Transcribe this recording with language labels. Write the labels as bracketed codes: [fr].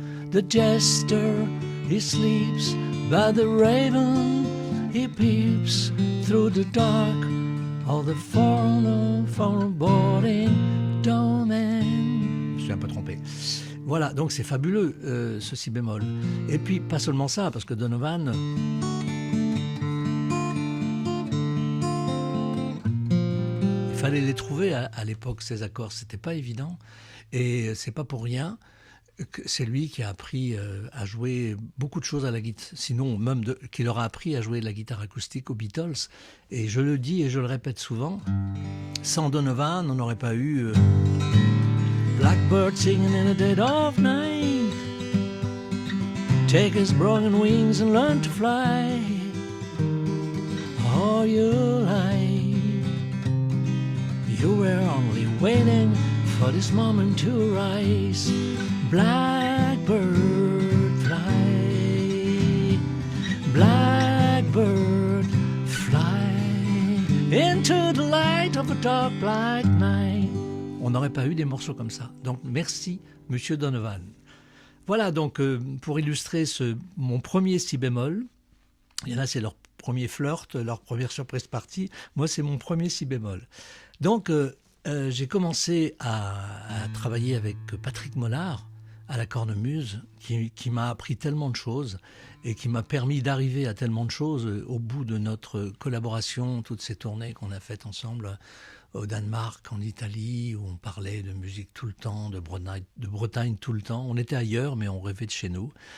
[en] The jester, he sleeps by the raven, he peeps through the dark of the foreboding domain. [fr] Je suis un peu trompé. Voilà, donc c'est fabuleux ce si bémol. Et puis pas seulement ça, parce que Donovan, il fallait les trouver à l'époque, ces accords, c'était pas évident. Et c'est pas pour rien que c'est lui qui a appris à jouer beaucoup de choses à la guitare, sinon même qui leur a appris à jouer de la guitare acoustique aux Beatles. Et je le dis et je le répète souvent, sans Donovan, on n'aurait pas eu [en] Blackbird singing in the dead of night, take his broken wings and learn to fly all your life. You were only waiting for this moment to rise. Blackbird fly, blackbird fly into the light of a dark black night. [fr] On n'aurait pas eu des morceaux comme ça. Donc merci Monsieur Donovan. Voilà donc pour illustrer mon premier si bémol. Il y en a, c'est leur premier flirt, leur première surprise party. Moi c'est mon premier si bémol. Donc j'ai commencé à travailler avec Patrick Mollard à la cornemuse, qui m'a appris tellement de choses et qui m'a permis d'arriver à tellement de choses au bout de notre collaboration, toutes ces tournées qu'on a faites ensemble au Danemark, en Italie, où on parlait de musique tout le temps, de Bretagne tout le temps. On était ailleurs, mais on rêvait de chez nous.